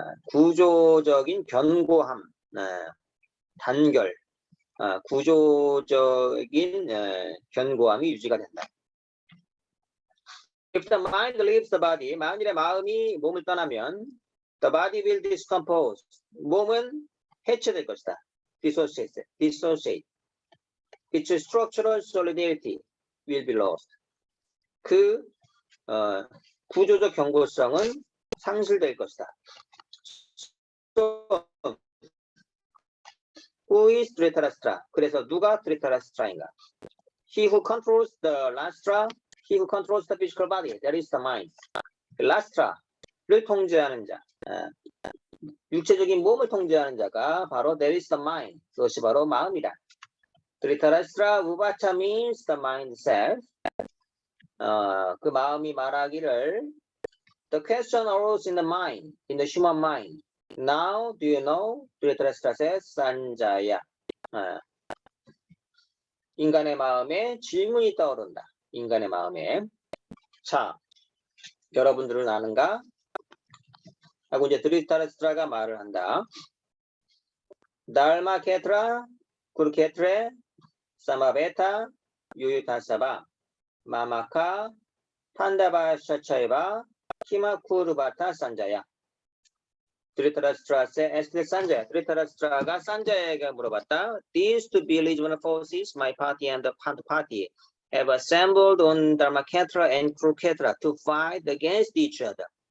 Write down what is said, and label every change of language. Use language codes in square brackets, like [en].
[ko] 구조적인 견고함, 단결, 구조적인 견고함이 유지가 된다. [en] If the mind leaves the body, [ko] 만일에 마음이 몸을 떠나면 [en] The body will decompose. [ko] 몸은 해체될 것이다. [en] Dissociate. Its structural solidity will be lost. [ko] 그 구조적 견고성은 상실될 것이다. [en] So, who is Dhritarashtra? [ko] 그래서 누가 Dhritarashtra인가? [en] He who controls the Rashtra, he who controls the physical body, that is the mind. [ko] Rashtra를 통제하는 자, 육체적인 몸을 통제하는 자가 바로 [en] that is the mind. [ko] 그것이 바로 마음이다. [en] Dhritarashtra Uvacha means the mind self. [ko] 그 마음이 말하기를 [en] The question arose in the mind, in the human mind. Now do you know? Dhritarashtra says Sanjaya. [ko] 인간의 마음에 질문이 떠오른다. 인간의 마음에. 자, 여러분들은 아는가? 하고 이제 드리타라스트라가 말을 한다. [sa] 달마케트라, 쿠르케트레, 사마베타, 유유타사바, 마마카, 판다바 샤차이바, 키마쿠르바타 산자야. [ko] 드리타라스트라세 에스테 산자야. 드리타라스트라가 산자야에게 물어봤다. [en] These two belligerent forces, my party and the Pant party, have assembled on Dharmaketra and Kurukshetra to fight against each other.